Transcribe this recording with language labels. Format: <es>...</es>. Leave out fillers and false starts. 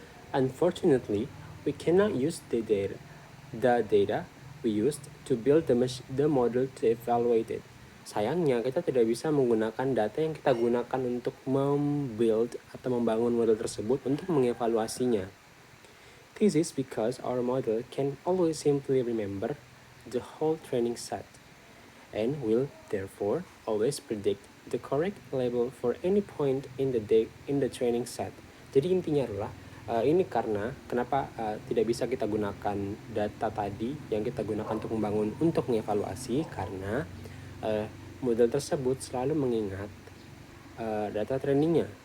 <en>Unfortunately, we cannot use the data we used to build the model to evaluate it.</en> <id>Sayangnya, kita tidak bisa menggunakan data yang kita gunakan untuk membuild atau membangun model tersebut untuk mengevaluasinya.</id> <en>This is because our model can always simply remember the whole training set and will therefore always predict the correct label for any point in the training set.</en> <id>Jadi intinya adalah ini karena kenapa tidak bisa kita gunakan data tadi yang kita gunakan untuk membangun untuk mengevaluasi, karena model tersebut selalu mengingat data trainingnya.</id>